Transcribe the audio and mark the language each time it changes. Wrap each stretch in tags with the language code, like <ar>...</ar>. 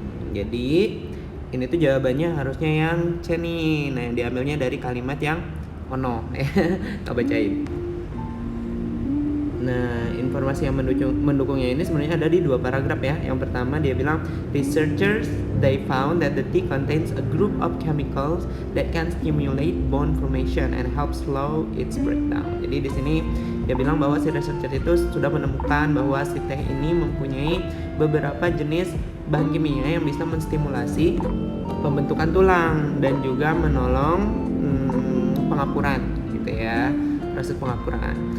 <id>Jadi ini tuh jawabannya harusnya yang C nih. Nah, yang diambilnya dari kalimat yang ono ya. Kita bacain. Nah, informasi yang mendukungnya ini sebenarnya ada di 2 paragraf ya. Yang pertama dia bilang,</id> <en>researchers they found that the tea contains a group of chemicals that can stimulate bone formation and help slow its breakdown.</en> <id>Jadi di sini dia bilang bahwa si researcher itu sudah menemukan bahwa si teh ini mempunyai beberapa jenis bahan kimia yang bisa menstimulasi pembentukan tulang dan juga menolong pengapuran gitu ya, proses pengapuran.</id>